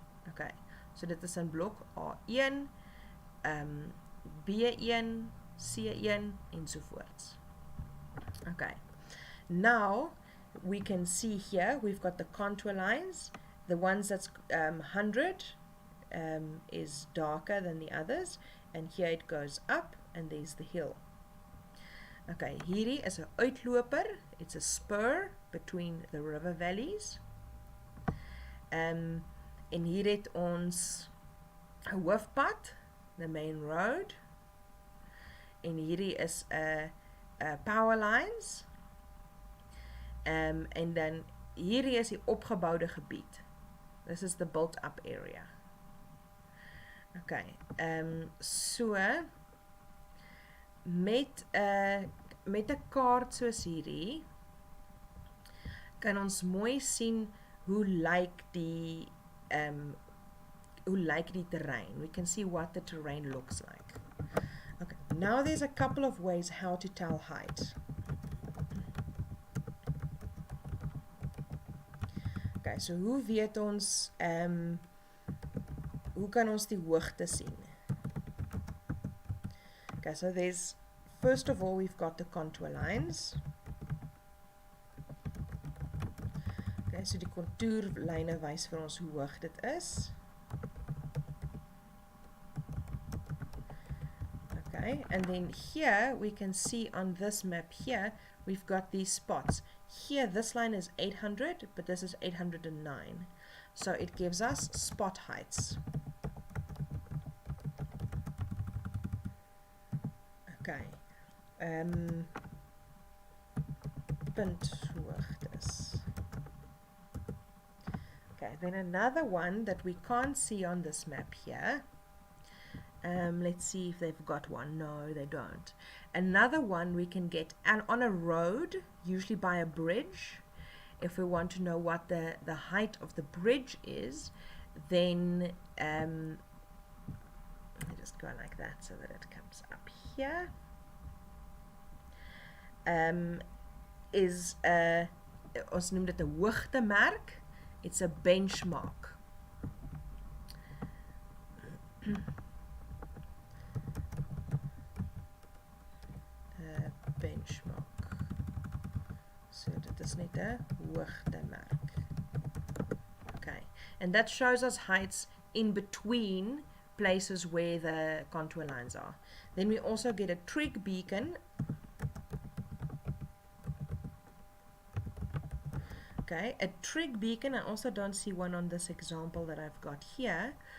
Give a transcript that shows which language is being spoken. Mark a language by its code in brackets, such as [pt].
[af] Okay, so dit is in blok A1, B1, C1 enzovoorts. [en] Okay, now we can see here we've got the contour lines. The ones that's 100 is darker than the others, and here it goes up and there's the hill. [af] Okay, hierdie is 'n uitloper. [en] It's a spur between the river valleys. [af] En hier het ons 'n hoofpad, [en] the main road. [af] En hierdie is 'n power lines. En dan hierdie is die opgeboude gebied. [en] This is the built up area. [af] Okay, so met 'n kaart soos hierdie kan ons mooi sien hoe lyk die terrain. [en] We can see what the terrain looks like. Okay, now there's a couple of ways how to tell height. [af] Okay, so hoe weet ons hoe kan ons die hoogte sien? [en] Okay, so there's, first of all, we've got the contour lines. [af] Okay, so die contourlyne wys vir ons hoe hoog dit is. [en] Okay, and then here we can see on this map here, we've got these spots. Here, this line is 800, but this is 809. So it gives us spot heights. Okay. [af] Punthoogtes. [en] Okay, then another one that we can't see on this map here. Let's see if they've got one. No, they don't. Another one we can get on a road, usually by a bridge. If we want to know what the height of the bridge is, then I just go like that so that it comes up here. [af] Is ons noem dit 'n hoogtemerk. [en] It's a benchmark. [af] Benchmark. So dit is net 'n hoogtemerk. [en] Okay, and that shows us heights in between places where the contour lines are. Then we also get a trig beacon. Okay, a trig beacon, I also don't see one on this example that I've got here.